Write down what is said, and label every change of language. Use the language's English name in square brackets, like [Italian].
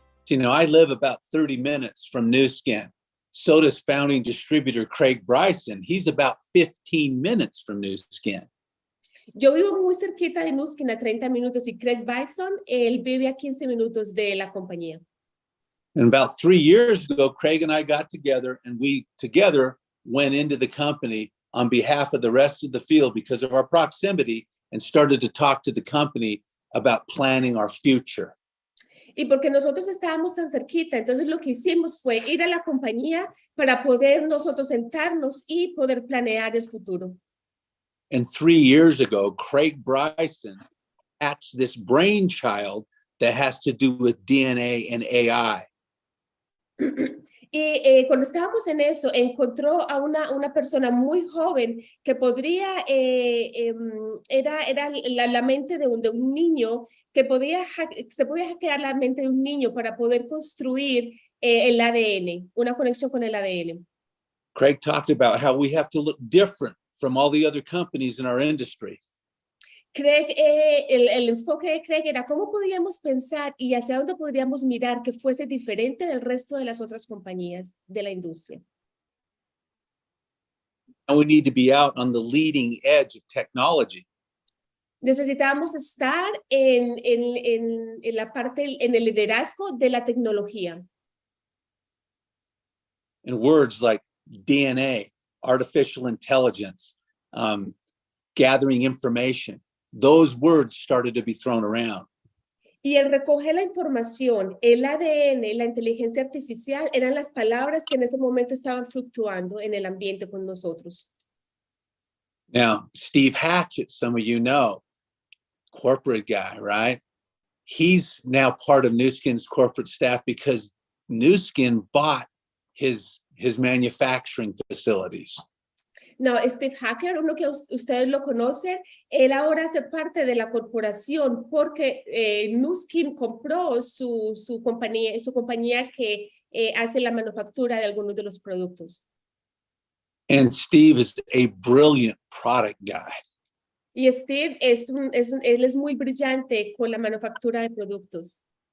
[English] You know, I live about 30 minutes from New Skin. So does founding distributor Craig Bryson. He's about 15 minutes from New Skin. [Spanish] Yo vivo muy cerquita de Nuskin, a 30 minutos, y Craig Bryson, él vive a 15 minutos de la compañía. [English] And about 3 years ago, Craig and I got together, and we together went into the company on behalf of the rest of the field because of our proximity and started to talk to the company about planning our future. [Spanish] Y porque nosotros estábamos tan cerquita, entonces lo que hicimos fue ir a la compañía para poder nosotros sentarnos y poder planear el futuro. [English] And 3 years ago, Craig Bryson hatched this brainchild that has to do with DNA and AI. [Spanish] Y cuando estábamos en eso, encontró a una persona muy joven que podría, era la mente de un niño, que se podía hackear la mente de un niño para poder construir el ADN, una conexión con el ADN. [English] Craig talked about how we have to look different from all the other companies in our industry. [Spanish] Craig, el enfoque de Craig era cómo podríamos pensar y hacia dónde podríamos mirar que fuese diferente del resto de las otras compañías de la industria. [English] And we need to be out on the leading edge of technology. [Spanish] Necesitábamos estar en la parte, en el liderazgo de la tecnología. [English] And words like DNA, artificial intelligence, gathering information, those words started to be thrown around. [Spanish] Y el recoger la información, el ADN, la inteligencia artificial, eran las palabras que en ese momento estaban fluctuando en el ambiente con nosotros. [English] Now, Steve Hatchett, some of you know, corporate guy, right? He's now part of Nu Skin's corporate staff because Nu Skin bought his manufacturing facilities. [Spanish] No, Steve Hacker, uno que ustedes lo conocen, él ahora hace parte de la corporación porque Nu Skin compró su compañía que hace la manufactura de algunos de los productos. [English] And Steve is a brilliant product guy. [Spanish] Y Steve él es muy brillante con la manufactura de productos.